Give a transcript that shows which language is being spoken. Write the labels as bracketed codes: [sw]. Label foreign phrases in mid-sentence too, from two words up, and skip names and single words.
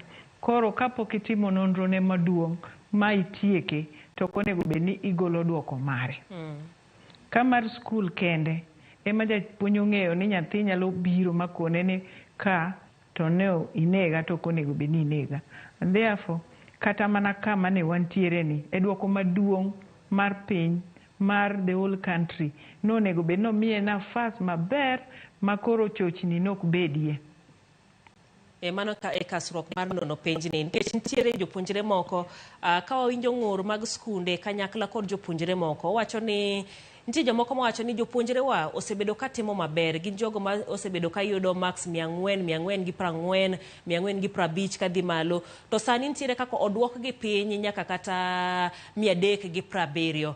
[luo] Koro kapok itimo nonro ne maduong' ma itieke to konego bed ni igolo duoko mare. Ka mar skul kende ema japuonj ong'eyo ni nyathi nyalo biro makone ni ka to ne inega to konego bed ni inega. [en] And therefore [luo] kata mana kama ne wantiere ni e duoko maduong' mar piny mar [en] the whole country [luo] nonego bed no miye nafas maber makoro chochni nok bedie. Mano e kasruok mar nono penjni nikech nitiere jopuonjre moko ka wawinjo ng'ur mag skunde kanyakla kod jopuonjre moko wacho ni nitie jomoko mawacho ni jopuonjre wa osebedo ka timo maber gin jogo ma osebedo ka yudo marks 400, 440, 450 kadhi malo to sani nitiere kaka odwok gi piny nyaka kata 370.